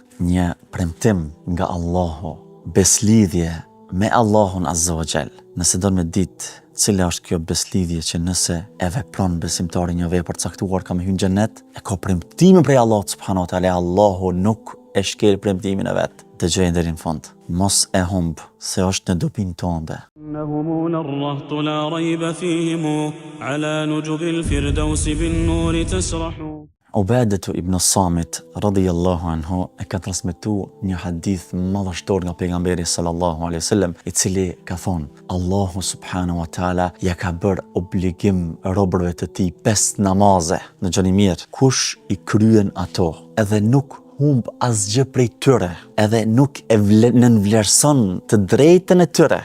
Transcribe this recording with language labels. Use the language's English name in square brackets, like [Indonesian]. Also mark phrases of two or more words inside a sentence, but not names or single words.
[Albanian] Një premtim nga Allahu, beslidhje me Allahun [Arabic] عز وجل. [Albanian] Nëse do me ditë cila është kjo beslidhje që nëse e vepron besimtari një vepër caktuar ka me hyrë në xhennet, e ka premtimin prej Allahut [Arabic] سبحانه وتعالى. [Albanian] Allahu nuk e shkel premtimin e vet. Dëgjoj deri në fund. Mos e humb se është në dobinë tënde. [Arabic] إنهم الرهط لا ريب فيهم على نجب الفردوس بالنور تسرح. [Albanian] Ubadetu ibn Samit [Arabic] رضي الله عنه [Albanian] e ka transmetuar një hadith madhështor nga pejgamberi [Arabic] صلى الله عليه وسلم, [Albanian] i cili ka thonë: Allahu [Arabic] سبحانه وتعالى [Albanian] ja ka bërë obligim robërve të tij 5 namaze. Në gjani mirë, kush i kryen ato edhe nuk humb asgjë prej tyre, edhe nuk e nënvlerëson të drejtën e tyre.